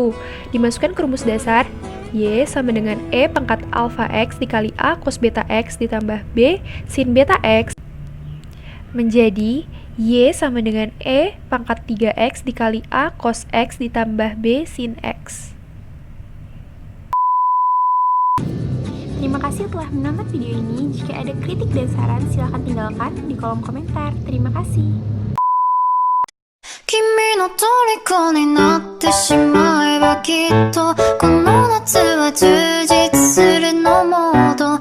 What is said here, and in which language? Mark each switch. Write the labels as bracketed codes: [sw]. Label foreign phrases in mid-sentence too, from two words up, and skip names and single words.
[id] Dimasukkan ke rumus dasar, Y sama dengan E pangkat alfa X dikali A cos beta X ditambah B sin beta X menjadi Y sama dengan E pangkat 3X dikali A cos X ditambah B sin X. Terima kasih telah menonton video ini. Jika ada kritik dan saran, silahkan tinggalkan di kolom komentar. Terima kasih. [ja] 君の虜になってしまえばきっとこの夏は充実するのも